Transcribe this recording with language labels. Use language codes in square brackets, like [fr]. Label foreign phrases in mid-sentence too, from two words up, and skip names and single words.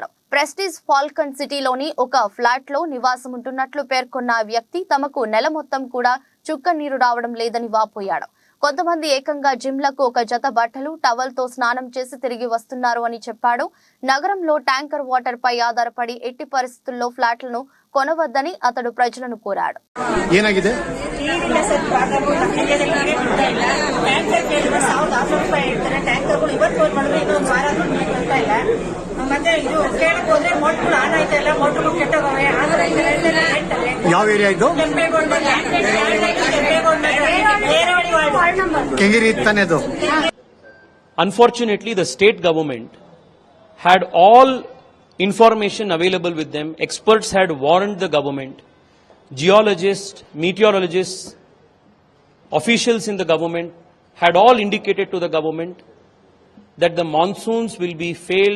[te] ప్రెస్టీజ్ ఫాల్కన్ సిటీలోని ఒక ఫ్లాట్ లో నివాసం ఉంటున్నట్లు పేర్కొన్న ఆ వ్యక్తి తమకు నెల మొత్తం కూడా చుక్క నీరు రావడం లేదని వాపోయాడు. కొంతమంది ఏకంగా జిమ్లకు ఒక జత బట్టలు, టవల్తో స్నానం చేసి తిరిగి వస్తున్నారు అని చెప్పాడు. నగరంలో [en] tanker water [te] పై ఆధారపడి ఎట్టి పరిస్థితుల్లో ఫ్లాట్లను కొనవద్దని అతడు ప్రజలను కోరాడు. [kn] ಏನಾಗಿದೆ? ಯಾವ ಏರಿಯಾ ಇದು? ಕೆಂಗೇರಿ ತಾನೇ ಅದು. [en] Unfortunately, the state government had all information available with them. Experts had warned the government. Geologists, meteorologists, officials in the government had all indicated to the government that the monsoons will be failed.